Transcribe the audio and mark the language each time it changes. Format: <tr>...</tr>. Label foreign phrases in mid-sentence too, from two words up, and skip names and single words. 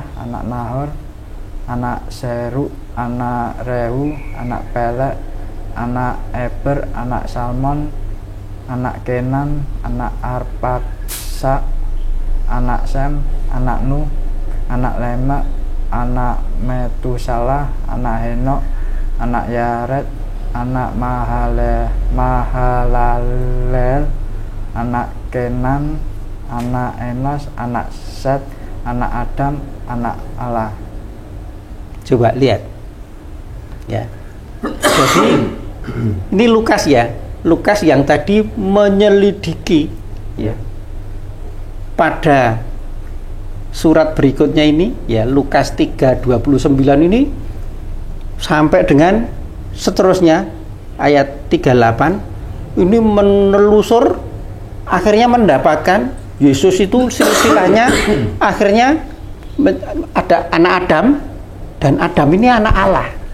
<id>anak Nahor, anak Seru, anak Rehu, anak Pelek, anak Eber, anak Salmon, anak Kenan, anak Arpaksa, anak Sem, anak Nuh, anak Lemek, anak Metusalah, anak Henok, anak Yared, anak Mahalalel, anak Kenan, anak Enos, anak Set, anak Adam, anak Allah. Coba lihat ya. Jadi ini Lukas ya, Lukas yang tadi menyelidiki ya pada surat berikutnya ini ya, Lukas 3:29 ini sampai dengan seterusnya ayat 38 ini menelusur, akhirnya mendapatkan Yesus itu silsilahnya akhirnya ada anak Adam, dan Adam ini anak Allah.</id>